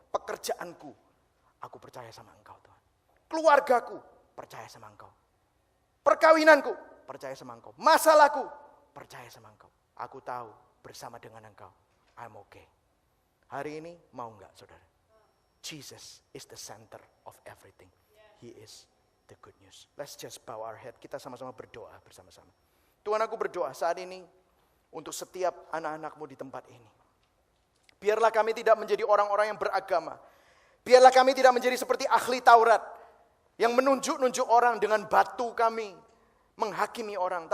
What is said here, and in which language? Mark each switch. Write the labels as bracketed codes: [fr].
[id] Pekerjaanku, aku percaya sama engkau Tuhan. Keluargaku, percaya sama engkau. Perkawinanku, percaya sama engkau. Masalahku, percaya sama engkau. Aku tahu bersama dengan engkau, [en] I'm okay. [id] Hari ini mau enggak saudara? [en] Jesus is the center of everything. He is the good news. Let's just bow our head. [id] Kita sama-sama berdoa bersama-sama. Tuhan, aku berdoa saat ini untuk setiap anak-anakmu di tempat ini. Biarlah kami tidak menjadi orang-orang yang beragama. Biarlah kami tidak menjadi seperti ahli Taurat yang menunjuk-nunjuk orang dengan batu kami, menghakimi orang.